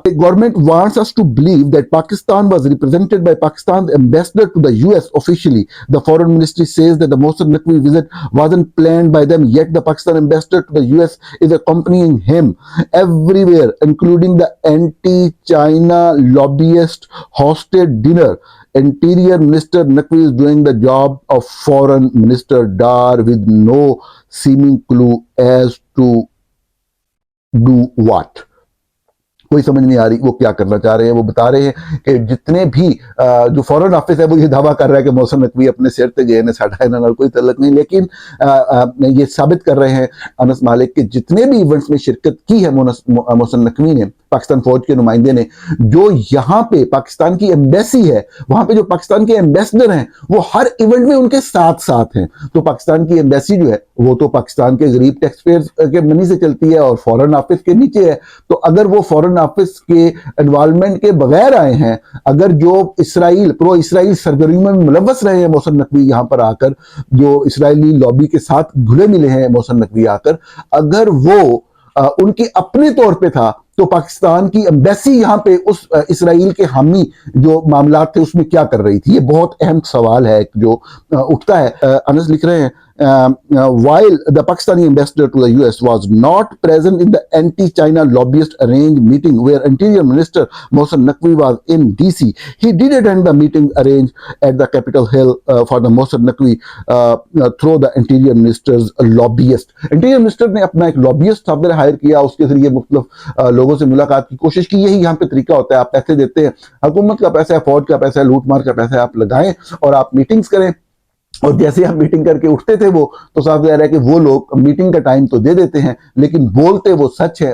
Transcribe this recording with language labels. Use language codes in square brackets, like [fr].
[en] Government wants us to believe that Pakistan was represented by Pakistan ambassador to the US officially. The foreign ministry says that the Mohsin Naqvi visit wasn't planned by them, yet the Pakistan ambassador to the US is accompanying him everywhere including the anti-China lobbyist hosted dinner. Interior Minister Naqvi is doing the job of Foreign Minister Dar with no seeming clue as to do what. [hi] कोई समझ नहीं आ रही वो क्या करना चाह रहे हैं। वो बता रहे हैं कि जितने भी जो फॉरेन ऑफिस है वो ये दावा कर रहा है कि मोहसिन नकवी [pa] अपने सिर ते गए ने, साडा इन्हां नाल कोई तल्लक नहीं। [hi] लेकिन ये साबित कर रहे हैं अनस मालिक के जितने भी इवेंट्स में शिरकत की है मोहसिन नकवी ने, पाकिस्तान फौज के नुमाइंदे ने, जो यहाँ पे पाकिस्तान की एम्बेसी है, वहां पे जो पाकिस्तान के एम्बेसडर हैं वो हर इवेंट में उनके साथ साथ हैं। तो पाकिस्तान की एम्बेसी जो है वो तो पाकिस्तान के गरीब टैक्स पेयर्स के मनी से चलती है और फॉरेन ऑफिस के नीचे है। तो अगर वो फॉरेन ऑफिस के इन्वॉल्वमेंट के बगैर आए हैं, अगर जो इसराइल प्रो इसराइल सरगर्मियों में मुलव्वस रहे हैं मोहसिन नकवी यहाँ पर आकर, जो इसराइली लॉबी के साथ घुले मिले हैं मोहसिन नकवी आकर, अगर वो उनके अपने तौर पे था तो पाकिस्तान की एम्बेसी यहाँ पे उस इसराइल के हामी जो मामला थे उसमें क्या कर रही थी? ये बहुत अहम सवाल है जो उठता है। अनस लिख रहे हैं, [en] while the Pakistani ambassador to the US was not present in the anti-China lobbyist arranged meeting where Interior Minister Mohsen Naqvi was in DC, he did attend the meeting arranged at the Capitol Hill for the Mohsen Naqvi through the Interior Minister's lobbyist. [hi] Interior Minister ने अपना एक lobbyist साहब higher किया, उसके जरिए मुख्तलिफ लोगों से मुलाकात की कोशिश की। यही यहाँ पे तरीका होता है, आप पैसे देते हैं, हुकूमत का पैसा है, फौज का पैसा है, लूट मार का पैसा है, आप लगाएं और आप मीटिंग्स करें। और जैसे हम मीटिंग करके उठते थे वो तो साफ ज़ाहिर है कि वो लोग मीटिंग का टाइम तो दे देते हैं लेकिन बोलते वो सच है।